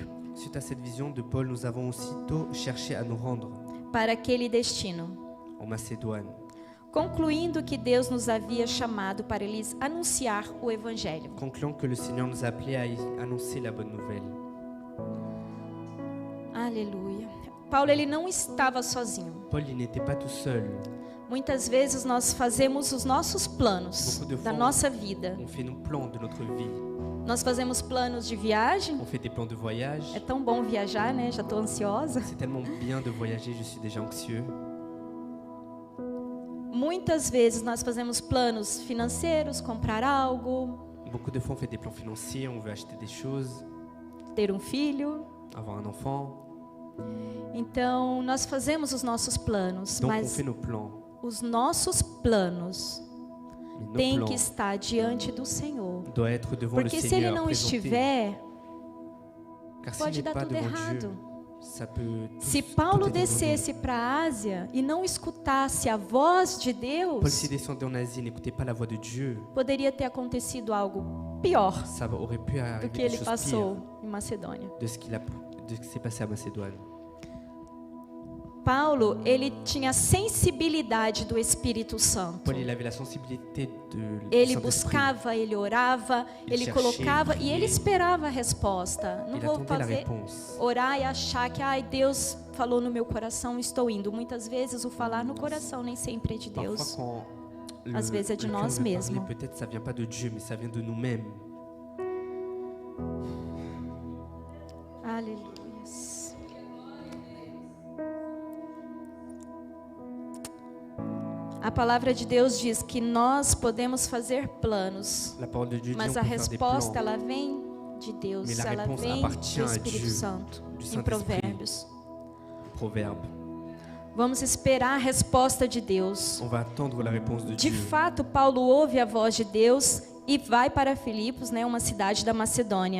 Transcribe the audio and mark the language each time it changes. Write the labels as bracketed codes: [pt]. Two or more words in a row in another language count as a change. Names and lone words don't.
[fr] Suite à cette vision de Paul, nous avons aussitôt cherché à nous rendre [pt] para aquele destino, [fr] en Macédoine, [pt] concluindo que Deus nos havia chamado para lhes anunciar o evangelho. [fr] concluant que le Seigneur nous appelait à y annoncer la bonne nouvelle. [pt] Aleluia. Paulo ele não estava sozinho. [fr] Paul, il n'était pas tout seul. [pt] Muitas vezes nós fazemos os nossos planos [fr] Beaucoup de [pt] da [fr] fois, [pt] nossa vida. [fr] On fait nos plans de notre vie. [pt] Nós fazemos planos de viagem. [fr] On fait des plans de voyage. [pt] É tão bom viajar, né? Já estou ansiosa. [fr] C'est tellement bien de voyager, je suis déjà anxieux. [pt] Muitas vezes nós fazemos planos financeiros, comprar algo, [fr] Beaucoup de fois, on fait des plans financiers, on veut acheter des choses, [pt] ter um filho. [fr] avoir un enfant. [pt] Então, nós fazemos os nossos planos, [fr] Donc, on [pt] mas [fr] fait nos plans. [pt] os nossos planos [fr] Mais nos [pt] têm que [fr] plans [pt] estar diante do Senhor. [fr] doivent être devant le [pt] Porque se ele [fr] Seigneur, [pt] não [fr] présentés. [pt] estiver, [fr] Car s'il [pt] pode [fr] n'est [pt] dar [fr] pas [pt] tudo [fr] devant [pt] errado. [fr] Dieu, ça peut [pt] Se [fr] tout [pt] Paulo [fr] est dévoilé. [pt] descesse para a Ásia e não escutasse a voz de [fr] Paul, [pt] Deus, [fr] s'il descendait en Asie, n'écoutait pas la voix de Dieu, [pt] poderia ter acontecido algo pior [fr] ça aurait pu [pt] do [fr] arriver [pt] que [fr] des [pt] ele [fr] choses [pt] passou [fr] pires [pt] em Macedônia. [fr] de ce qui s'est passé à Macédoine. [pt] Paulo, ele tinha sensibilidade do Espírito Santo. [fr] Paul, il avait la sensibilité du [pt] Ele [fr] Saint-Esprit. [pt] buscava, ele orava, ele [fr] cherchait, [pt] colocava [fr] il [pt] e ele [fr] priait. [pt] esperava a resposta. Não [fr] Il [pt] vou [fr] attendait la [pt] fazer [fr] réponse. [pt] orar e achar que ai, Deus falou no meu coração, estou indo. Muitas vezes o falar no coração nem sempre é de [fr] Parfois, [pt] Deus. [fr] quand [pt] Às vezes é de [fr] le cœur [pt] nós [fr] veut parler, [pt] mesmos. [fr] peut-être ça vient pas de Dieu, mais ça vient de nous-mêmes. [pt] Aleluia. A palavra de Deus diz que nós podemos fazer planos, [fr] La parole de Dieu dit [pt] mas [fr] on [pt] a [fr] peut faire des [pt] resposta [fr] plans. [pt] ela vem de Deus, [fr] Mais la [pt] ela [fr] réponse [pt] vem [fr] appartient [pt] do [fr] à [pt] Espírito [fr] Dieu, [pt] Santo. [fr] du [pt] Em [fr] Saint-Esprit. [pt] Provérbios. [fr] Proverbe. [pt] Vamos esperar a resposta de Deus. [fr] On va attendre la réponse de [pt] De [fr] Dieu. [pt] fato, Paulo ouve a voz de Deus e vai para Filipos, né, uma cidade da Macedônia.